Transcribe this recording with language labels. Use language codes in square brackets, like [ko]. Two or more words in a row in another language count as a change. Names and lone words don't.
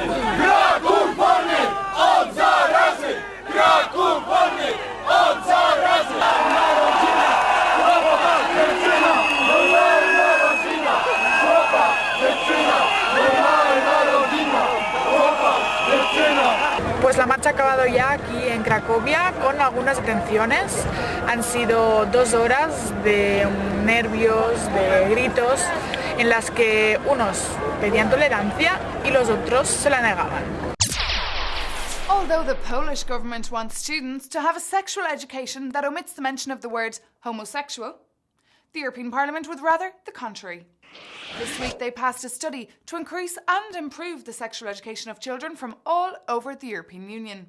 [pl] Kraków wolny od zarazy! Kraków wolny od zarazy! Narodzina! Chłopak, dziewczyna! Normalna rodzina! Chłopak, dziewczyna! Normalna rodzina! Chłopak, dziewczyna! [es] Pues la marcha ha acabado ya aquí en Cracovia con algunas detenciones. Han sido 2 horas de nervios, de gritos, en las que unos pedían tolerancia y los otros se la negaban. [en] Although the Polish government wants students to have a sexual education that omits the mention of the word homosexual, the European Parliament would rather the contrary. This week they passed a study to increase and improve the sexual education of children from all over the European Union.